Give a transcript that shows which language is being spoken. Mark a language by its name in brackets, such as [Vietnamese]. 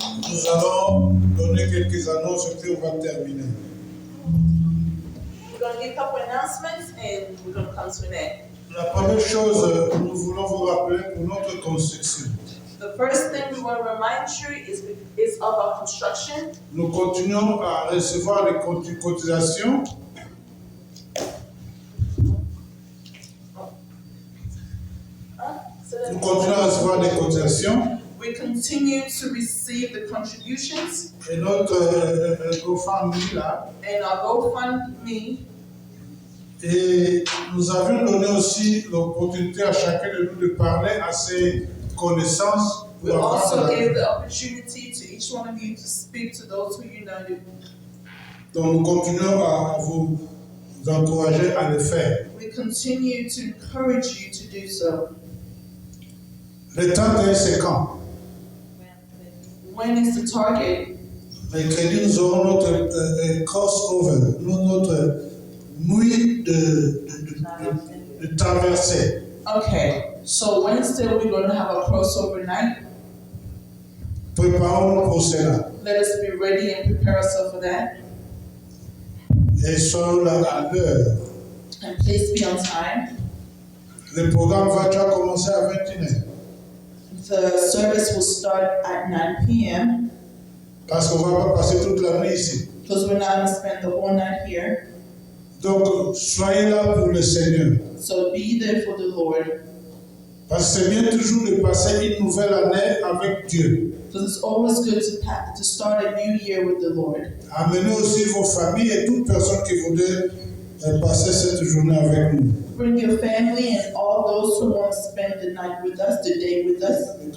[French] Nous allons donner quelques annonces et puis on va terminer. [English] We're going to give a couple announcements and we're going to come to an end. [French] La première chose, nous voulons vous rappeler pour notre construction. [English] The first thing we want to remind you is of our construction. [French] Nous continuons à recevoir les cotisations. Nous continuons à recevoir des cotisations. [English] We continue to receive the contributions [French] Et notre GoFundMe là. [English] and our GoFundMe. [French] Et nous avions donné aussi l'opportunité à chacun de nous de parler à ses connaissances. [English] We also gave the opportunity to each one of you to speak to those who you know. [French] Donc nous continuons à vous encourager à le faire. [English] We continue to encourage you to do so. [French] Le 31 c'est quand? [English] When is the target? [French] Mercredi, nous aurons notre crossover, notre nuit de traversée. [English] Okay, so Wednesday we're going to have a crossover night. [French] Préparons-nous pour cela. [English] Let us be ready and prepare ourselves for that. [French] Et soyons là à l'heure. [English] And please be on time. [French] Le programme va déjà commencer à 21h. [English] The service will start at 9 p.m. [French] Parce qu'on ne va pas passer toute la nuit ici. [English] because we're not going to spend the whole night here. [French] Donc, soyez là pour le Seigneur. [English] So be there for the Lord. [French] Parce que c'est bien toujours de passer une nouvelle année avec Dieu. [English] Because it's always good to start a new year with the Lord. [French] Amenez aussi vos familles et toute personne qui voudrait passer cette journée avec nous. [English] Bring your family and all those who want to spend the night with us, the day with us.